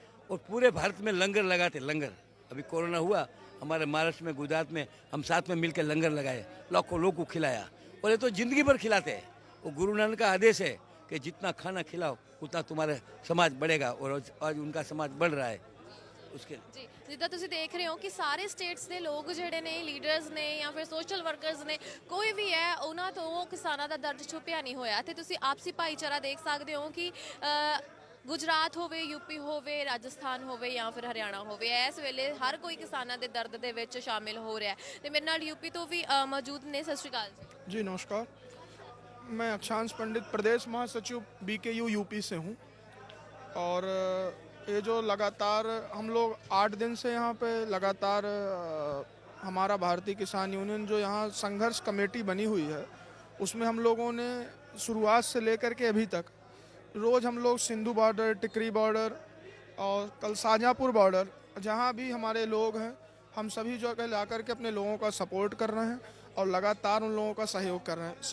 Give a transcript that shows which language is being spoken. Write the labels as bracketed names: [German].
[Hindi] और पूरे भारत में लंगर लगाते, लंगर। अभी कोरोना हुआ हमारे महाराष्ट्र में, गुजरात में, हम साथ में मिलकर लंगर लगाए, लाखों लोग को खिलाया, और ये तो जिंदगी भर खिलाते हैं। वो गुरु नानक का आदेश है कि जितना खाना खिलाओ उतना तुम्हारे समाज बढ़ेगा, और आज उनका समाज बढ़ रहा है। उसके [Punjabi] ਜੀ ਜਿੱਦਾਂ ਤੁਸੀਂ ਦੇਖ ਰਹੇ ਹੋ ਕਿ ਸਾਰੇ ਸਟੇਟਸ ਦੇ ਲੋਕ ਜਿਹੜੇ ਨੇ ਲੀਡਰਸ ਨੇ ਜਾਂ ਫਿਰ ਸੋਸ਼ਲ ਵਰਕਰਸ ਨੇ ਕੋਈ ਵੀ ਹੈ ਉਹਨਾਂ ਤੋਂ ਕਿਸਾਨਾਂ ਦਾ ਦਰਦ ਛੁਪਿਆ ਨਹੀਂ ਹੋਇਆ ਤੇ ਤੁਸੀਂ ਆਪਸੀ ਭਾਈਚਾਰਾ ਦੇਖ ਸਕਦੇ ਹੋ ਕਿ ਗੁਜਰਾਤ ਹੋਵੇ ਯੂਪੀ ਹੋਵੇ ਰਾਜਸਥਾਨ ਹੋਵੇ ਜਾਂ ਫਿਰ ਹਰਿਆਣਾ ਹੋਵੇ ਇਸ ਵੇਲੇ ਹਰ ਕੋਈ ਕਿਸਾਨਾਂ ਦੇ ਦਰਦ ਦੇ ਵਿੱਚ ਸ਼ਾਮਿਲ ਹੋ ਰਿਹਾ ਹੈ ਤੇ ਮੇਰੇ ਨਾਲ ਯੂਪੀ ਤੋਂ ਵੀ ਮੌਜੂਦ ਨੇ ਸਤਿ ਸ਼੍ਰੀ ਅਕਾਲ ਜੀ [Hindi] जी नमस्कार। मैं अक्षांश पंडित प्रदेश महासचिव बीकेयू यूपी से हूँ और ये जो लगातार हम लोग 8 दिन से यहाँ पे लगातार हमारा भारतीय किसान यूनियन जो यहाँ संघर्ष कमेटी बनी हुई है उसमें हम लोगों ने शुरुआत से लेकर के अभी तक रोज़ हम लोग सिंधु बॉर्डर, टिकरी बॉर्डर और कल शाहजहाँपुर बॉर्डर जहाँ भी हमारे लोग हैं हम सभी जगह ला करके अपने लोगों का सपोर्ट कर रहे हैं और लगातार उन लोगों का सहयोग कर रहे हैं।